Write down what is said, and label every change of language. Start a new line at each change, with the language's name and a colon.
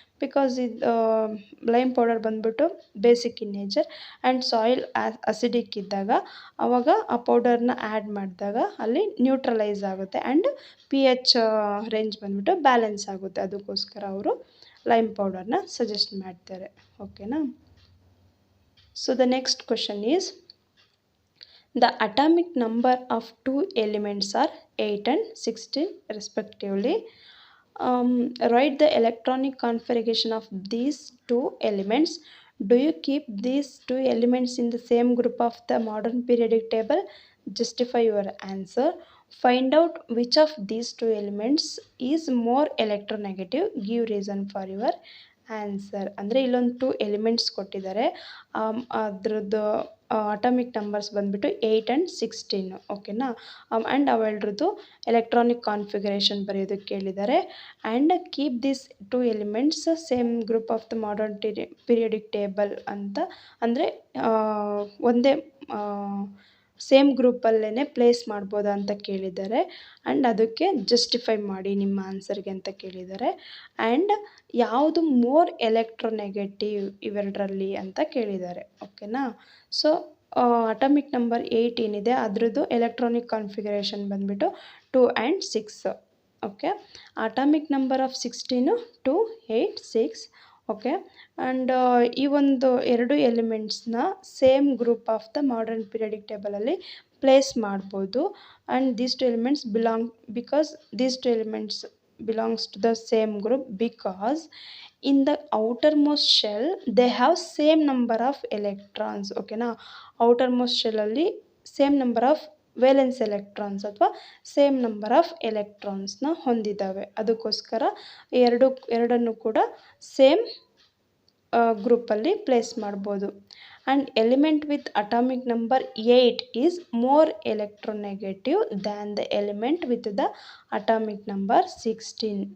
Kannada: Because ಇದು lime powder ಬಂದುಬಿಟ್ಟು
English: basic in nature
Kannada: and soil acidic ಇದ್ದಾಗ ಆವಾಗ ಆ ಪೌಡರ್ನ ಆ್ಯಡ್ ಮಾಡಿದಾಗ ಅಲ್ಲಿ ನ್ಯೂಟ್ರಲೈಸ್ ಆಗುತ್ತೆ ಆ್ಯಂಡ್ pH ರೇಂಜ್ ಬಂದುಬಿಟ್ಟು ಬ್ಯಾಲೆನ್ಸ್ ಆಗುತ್ತೆ. ಅದಕ್ಕೋಸ್ಕರ ಅವರು ಲೈಮ್ ಪೌಡರ್ನ ಸಜೆಸ್ಟ್ ಮಾಡ್ತಾರೆ. ಓಕೆನಾ.
English: So the next question is, the atomic number of two elements are 8 and 16 respectively. Write the electronic configuration of these two elements. Do you keep these two elements in the same group of the modern periodic table? Justify your answer. Find out which of these two elements is more electronegative. Give reason for your answer.
Kannada: ಅಂದರೆ ಇಲ್ಲೊಂದು 2 elements ಕೊಟ್ಟಿದ್ದಾರೆ, ಅದರದ್ದು atomic numbers ಬಂದುಬಿಟ್ಟು 8 and 16. ಓಕೆನಾ. And ಅವೆರಡ್ರದ್ದು electronic configuration ಬರೆಯೋದಕ್ಕೆ ಕೇಳಿದ್ದಾರೆ. And
English: keep this 2 elements same group of the modern periodic table
Kannada: ಅಂತ, ಅಂದರೆ ಒಂದೇ ಸೇಮ್ ಗ್ರೂಪಲ್ಲೇ ಪ್ಲೇಸ್ ಮಾಡ್ಬೋದಾ ಅಂತ ಕೇಳಿದ್ದಾರೆ. ಆ್ಯಂಡ್ ಅದಕ್ಕೆ ಜಸ್ಟಿಫೈ ಮಾಡಿ ನಿಮ್ಮ ಆನ್ಸರ್ಗೆ ಅಂತ ಕೇಳಿದ್ದಾರೆ. ಆ್ಯಂಡ್ ಯಾವುದು ಮೋರ್ ಎಲೆಕ್ಟ್ರೋನೆಗೆಟಿವ್ ಇವೆರಡರಲ್ಲಿ ಅಂತ ಕೇಳಿದ್ದಾರೆ. ಓಕೆನಾ. ಸೊ ಅಟಾಮಿಕ್ ನಂಬರ್ 8 ಏನಿದೆ ಅದರದ್ದು ಎಲೆಕ್ಟ್ರಾನಿಕ್ ಕಾನ್ಫಿಗರೇಷನ್ ಬಂದುಬಿಟ್ಟು 2 and 6. Okay.
English: Atomic number of 16 2 8 6. Okay.
Kannada: And ಈ ಒಂದು 2 ಎಲಿಮೆಂಟ್ಸ್ನ same group of the modern periodic ಟೇಬಲಲ್ಲಿ place ಮಾಡ್ಬೋದು.
English: and these 2 elements
Kannada: belong because these 2 elements
English: belongs to the same group because in the outermost shell they have same number of electrons.
Kannada: ಓಕೆನಾ, outermost shell ಅಲ್ಲಿ
English: same number of valence electrons
Kannada: ಅಥವಾ same number of ಎಲೆಕ್ಟ್ರಾನ್ಸ್ನ ಹೊಂದಿದ್ದಾವೆ. ಅದಕ್ಕೋಸ್ಕರ ಎರಡನ್ನು ಕೂಡ same ಗ್ರೂಪಲ್ಲಿ place ಮಾಡ್ಬೋದು.
English: And element with atomic number 8 is more electronegative than the element with the atomic number 16.